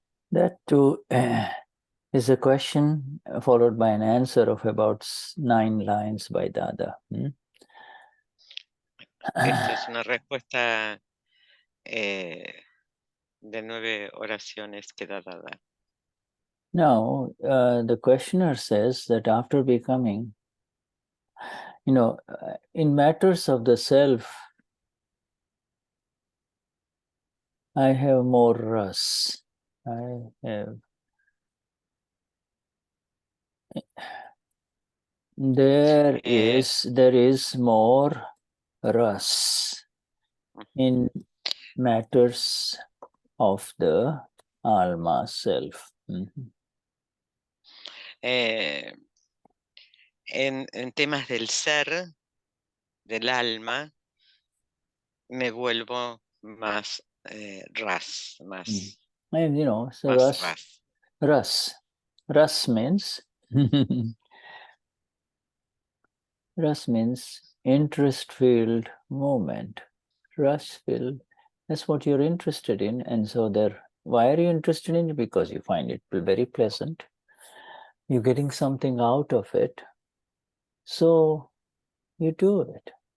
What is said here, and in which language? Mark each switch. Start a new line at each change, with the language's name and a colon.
English: That too is a question followed by an answer of about 9 lines by Dada.
Spanish: Esta es una respuesta de 9 oraciones que da Dada.
English: Now, the questioner says that after becoming, in matters of the self, I have more ras. There is more ras in matters of the alma self.
Spanish: En temas del ser, del alma, me vuelvo más ras, más,
English: And so
Spanish: más ras.
English: ras means ras means interest-filled moment. Ras-filled, that's what you're interested in, and so why are you interested in it? Because you find it very pleasant. You're getting something out of it, so you do it.